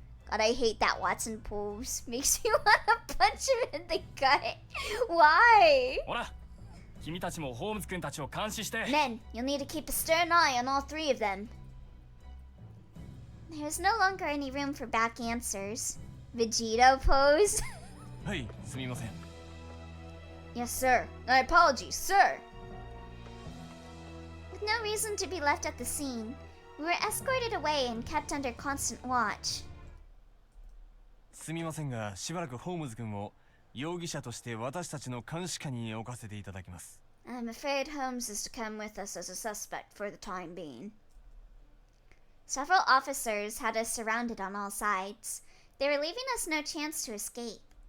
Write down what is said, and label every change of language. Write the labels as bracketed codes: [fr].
[en] God, I hate that Watson pose. Makes me wanna punch him in the gut. Why? [ja] ほら、君たちもホームズ君たちを監視して。 [en] Men, you'll need to keep a stern eye on all three of them. There's no longer any room for back answers. Vegeta pose. [ja] はい、すみません。 [en] Yes, sir. My apologies, sir. With no reason to be left at the scene, we were escorted away and kept under constant watch. [ja] すみませんが、しばらくホームズ君を容疑者として私たちの監視下に置かせていただきます。 [en] I'm afraid Holmes is to come with us as a suspect for the time being. Several officers had us surrounded on all sides. They were leaving us no chance to escape.